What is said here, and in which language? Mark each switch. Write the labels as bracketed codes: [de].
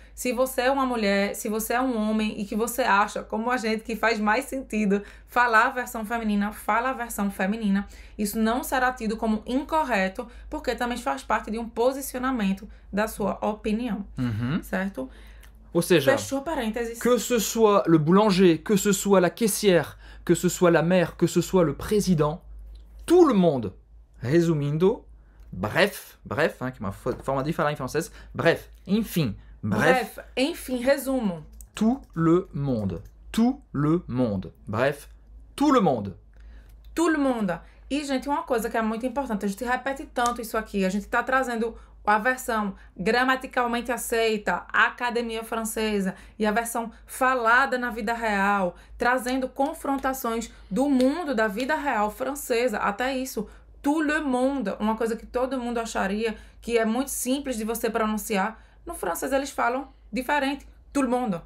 [pt] Se você é uma mulher, se você é um homem e que você acha, como a gente, que faz mais sentido falar a versão feminina, fala a versão feminina. Isso não será tido como incorreto, porque também faz parte de um posicionamento da sua opinião, certo? Ou seja, Fechou parênteses. [fr] que ce soit le boulanger, que ce soit la caissière, que ce soit la mère, que ce soit le président, tout le monde. [pt] Resumindo, bref, hein, que é uma forma de falar em francês, bref, enfim, bref, Enfim, resumo. [fr] tout le monde. Tout le monde. Bref, tout le monde. Tout le monde. [pt] E, gente, uma coisa que é muito importante, a gente repete tanto isso aqui, a gente tá trazendo a versão gramaticalmente aceita, a academia francesa, e a versão falada na vida real, trazendo confrontações do mundo, da vida real francesa, até isso, [fr] tout le monde, [pt] uma coisa que todo mundo acharia que é muito simples de você pronunciar, no francês eles falam diferente, tout le monde.